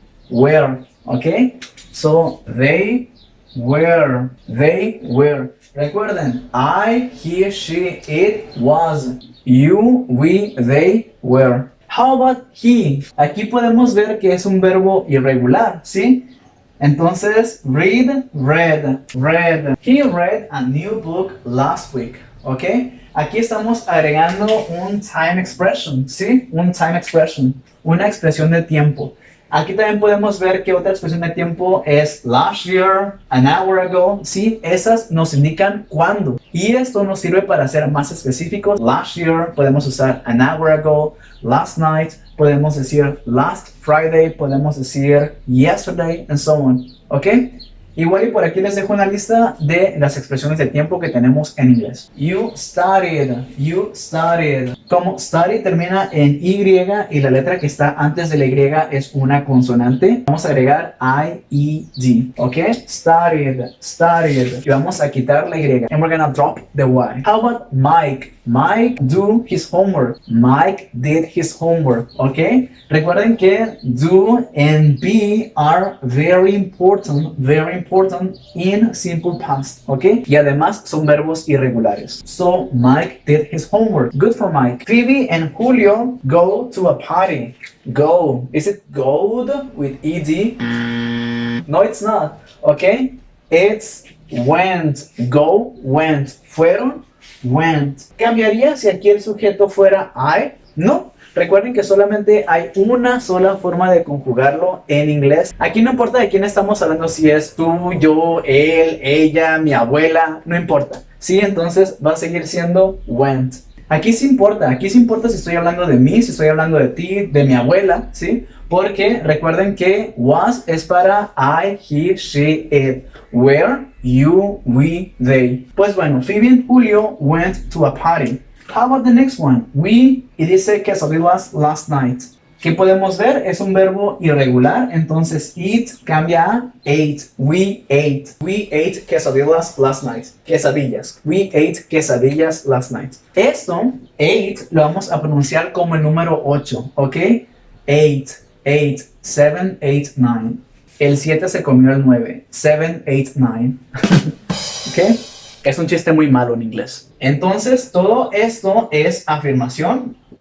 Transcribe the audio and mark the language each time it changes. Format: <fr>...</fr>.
<en>Were, ¿ok? So, they were. They were. Recuerden, I, he, she, it, was. You, we, they, were. How about he?</en> <es>Aquí podemos ver que es un verbo irregular, ¿sí?</es> <en>Entonces, read, read, read. He read a new book last week, ¿ok?</en> <es>Aquí estamos agregando un time expression, ¿sí? Un time expression, una expresión de tiempo. Aquí también podemos ver que otra expresión de tiempo es last year, an hour ago, ¿sí? Esas nos indican cuándo. Y esto nos sirve para ser más específicos.</es> <en>Last year, podemos usar an hour ago. Last night, podemos decir last Friday, podemos decir yesterday, and so on, ¿ok?</en> <es>Igual y por aquí les dejo una lista de las expresiones de tiempo que tenemos en inglés.</es> <en>You studied, you studied.</en> <es>Como study termina en Y y la letra que está antes de la Y es una consonante, vamos a agregar I-E-D, ¿ok? Studied, studied. Y vamos a quitar la Y.</es> <en>And we're gonna drop the Y. How about Mike? Mike do his homework. Mike did his homework, ¿ok? Recuerden que do and be are very important in simple past, ¿ok?</en> <es>Y además son verbos irregulares.</es> <en>So, Mike did his homework. Good for Mike. Phoebe and Julio go to a party. Go. Is it go'd with ed? No, it's not, ¿ok? It's went. Go, went. Fueron, went.</en> <es>¿Cambiaría si aquí el sujeto fuera I? No. Recuerden que solamente hay una sola forma de conjugarlo en inglés. Aquí no importa de quién estamos hablando, si es tú, yo, él, ella, mi abuela, no importa. Sí, entonces va a seguir siendo went. Aquí sí importa si estoy hablando de mí, si estoy hablando de ti, de mi abuela, ¿sí? Porque recuerden que was es para I, he, she, it.</es> <en>Where, you, we, they. Pues bueno, Phoebe and Julio went to a party. How about the next one? We, y dice quesadillas last night.</en> <es>¿Qué podemos ver? Es un verbo irregular, entonces eat cambia a ate. We ate.</es> <en>We ate quesadillas last night. Quesadillas. We ate quesadillas last night.</en> <es>Esto, ate, lo vamos a pronunciar como el número 8, ¿ok? 8, 8, 7, 8, 9. El 7 se comió el 9. 7, 8, 9. ¿Ok? Es un chiste muy malo en inglés. Entonces, todo esto es afirmación.</es>